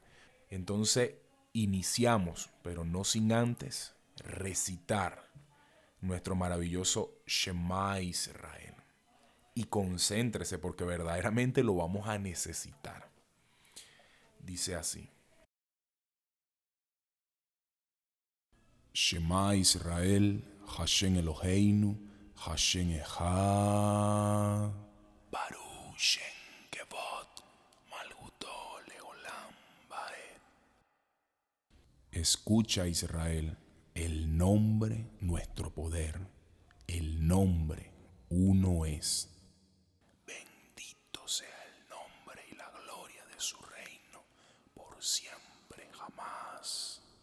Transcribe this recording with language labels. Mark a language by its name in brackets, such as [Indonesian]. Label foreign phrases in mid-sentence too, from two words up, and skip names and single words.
[Spanish] Entonces iniciamos, pero no sin antes recitar nuestro maravilloso Shema Israel. Y concéntrese porque verdaderamente lo vamos a necesitar. Dice así. [Hebrew] שמע ישראל, השם אלוהינו, השם אחד, ברוך שם כבוד מלכותו לעולם ועד. [Spanish] Escucha, Israel, el nombre, nuestro poder, el nombre, uno es. Bendito sea el nombre y la gloria de su reino, por siempre, jamás.